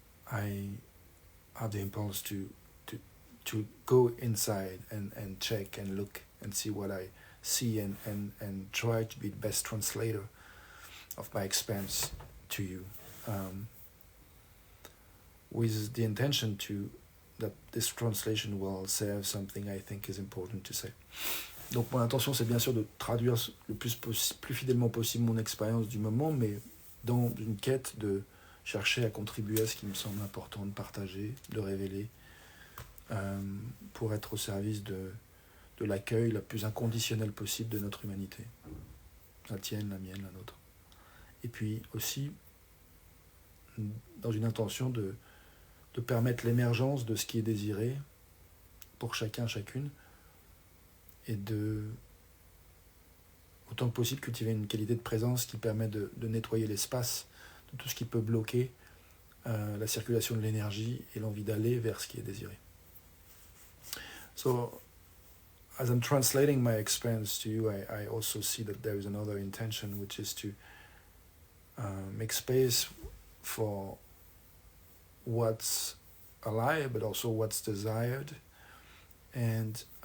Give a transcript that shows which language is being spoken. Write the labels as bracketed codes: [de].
[en] I have the impulse to go inside and check and look and see what I see and try to be the best translator of my experience to you, with the intention that this translation will serve something I think is important to say. [fr] Donc mon intention, c'est bien sûr de traduire le plus fidèlement possible mon expérience du moment, mais dans une quête de chercher à contribuer à ce qui me semble important de partager, de révéler, pour être au service de l'accueil le plus inconditionnel possible de notre humanité. la tienne, la mienne, la nôtre. Et puis aussi, dans une intention de permettre l'émergence de ce qui est désiré pour chacun, chacune, et de, autant que possible, cultiver une qualité de présence qui permet de nettoyer l'espace de tout ce qui peut bloquer la circulation de l'énergie et l'envie d'aller vers ce qui est désiré. [en] So, as I'm translating my experience to you, I also see that there is another intention, which is to make space for what's alive, but also what's desired, and